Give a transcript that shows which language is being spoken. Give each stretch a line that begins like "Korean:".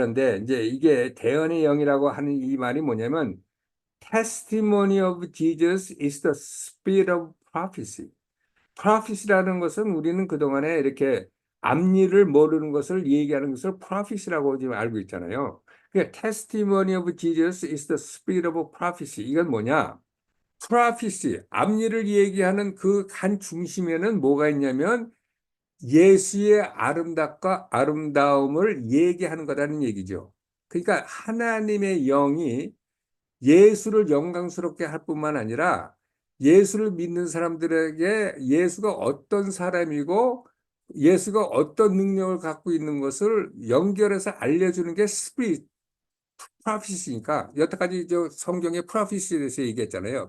Korean: 그런데 이제 이게 대언의 영이라고 하는 이 말이 뭐냐면
English: testimony of Jesus is the spirit of prophecy.
Korean: prophecy라는 것은 우리는 그동안에 이렇게 앞일을 모르는 것을 얘기하는 것을 prophecy라고 지금 알고 있잖아요. 그러니까
English: testimony of Jesus is the spirit of prophecy.
Korean: 이건 뭐냐? prophecy, 앞일을 얘기하는 그 간 중심에는 뭐가 있냐면 예수의 아름답과 아름다움을 얘기하는 거라는 얘기죠. 그러니까 하나님의 영이 예수를 영광스럽게 할 뿐만 아니라 예수를 믿는 사람들에게 예수가 어떤 사람이고 예수가 어떤 능력을 갖고 있는 것을 연결해서 알려주는 게 스피릿 프로피시니까 여태까지 저 성경의 프로피시에 대해서 얘기했잖아요.